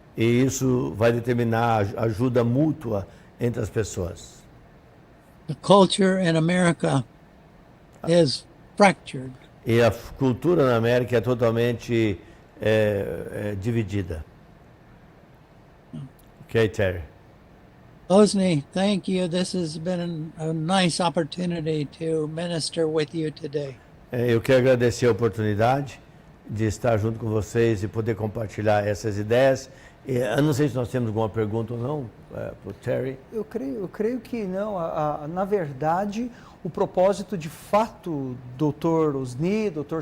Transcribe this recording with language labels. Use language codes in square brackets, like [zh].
[pt] E isso vai determinar a ajuda mútua entre as pessoas. [en] The culture in America is fractured. [pt] E a cultura na América é totalmente dividida. [en] Ok, Terry. Osni, thank you. This has been a nice opportunity to minister with you today. [pt] Eu quero agradecer a oportunidade de estar junto com vocês e poder compartilhar essas ideias. Eu não sei se nós temos alguma pergunta ou não para o Terry. Eu creio que não. Na verdade, o propósito de fato, Dr. Osni, Dr.